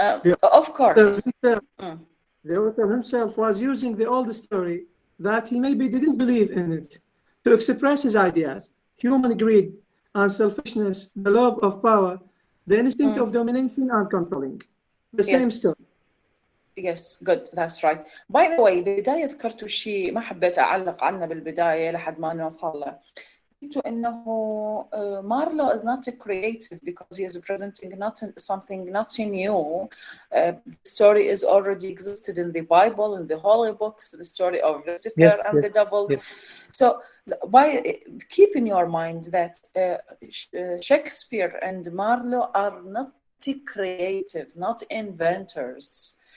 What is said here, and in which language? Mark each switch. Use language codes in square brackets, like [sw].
[en] Of course. The author himself was using the old story that he maybe didn't believe in it to express his ideas. Human greed and selfishness, the love of power, the instinct of domination and controlling. The same story. Yes, good. That's right. By the way, [ar] بالبداية ذكرتوا شيء ما حبيت أعلق عنه بالبداية لحد ما نوصل له. قلت إنه [en] Marlowe is not creative because he is presenting something not new. The story is already existed in the Bible, in the holy books, the story of Lucifer and the devil. So keep in your mind that Shakespeare and Marlowe are not creatives, not inventors.